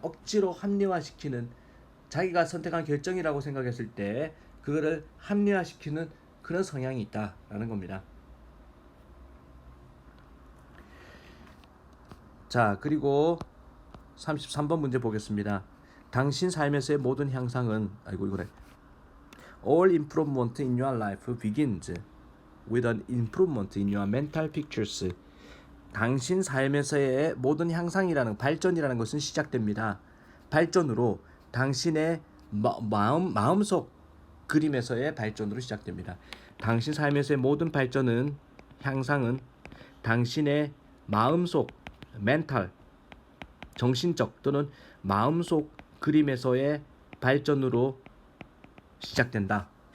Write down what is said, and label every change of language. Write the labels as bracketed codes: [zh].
[ko] 억지로 합리화시키는 자기가 선택한 결정이라고 생각했을 때 그거를 합리화시키는 그런 성향이 있다라는 겁니다. 자, 그리고 33번 문제 보겠습니다. 당신 삶에서의 모든 향상은 아이고 이거래. [en] All improvement in your life begins with an improvement in your mental pictures. [ko] 당신 삶에서의 모든 향상이라는 발전이라는 것은 시작됩니다. 발전으로 당신의 마음속 그림에서의 발전으로 시작됩니다. 당신 삶에서의 모든 발전은 향상은 당신의 마음속 멘탈 정신적 또는 마음속 그림에서의 발전으로 시작된다.